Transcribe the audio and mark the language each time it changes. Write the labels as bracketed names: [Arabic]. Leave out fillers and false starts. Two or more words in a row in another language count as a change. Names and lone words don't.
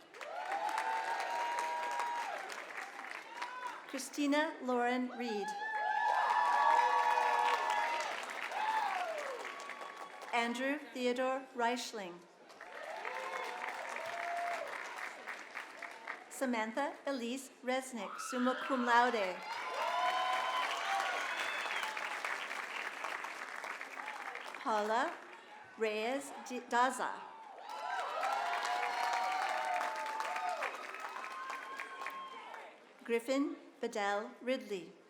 [English] Christina Lauren Reed. Andrew Theodore Reichling. Samantha Elise Resnick, [Latin] summa cum laude. [English] Paula Reyes Daza. Griffin Bedell Ridley.